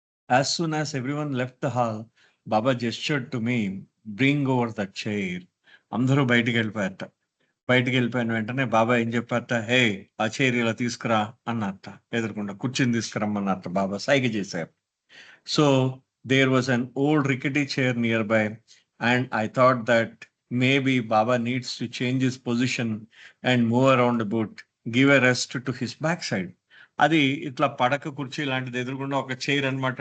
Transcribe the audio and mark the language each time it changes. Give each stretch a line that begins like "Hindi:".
English: As soon as everyone left the hall, Baba gestured to me, bring over that chair.
Telugu: అందరూ బయటికెళ్ళిపోయారట. బయటికెళ్ళిపోయిన వెంటనే బాబా ఏం చెప్పారట, "హే! ఆ చైర్ ఇలా తీసుకురా" అన్నారట. ఎదురుగుండా కుర్చీని తీసుకురమ్మన్నారట బాబా సైగ చేశారు.
English: So there was an old rickety chair nearby, and I thought that maybe Baba needs to change his position and move around a bit, give a rest to his backside.
Telugu: అది ఇట్లా పడక కుర్చీ లాంటిది ఎదురుగుండా ఒక చైర్ అన్నమాట.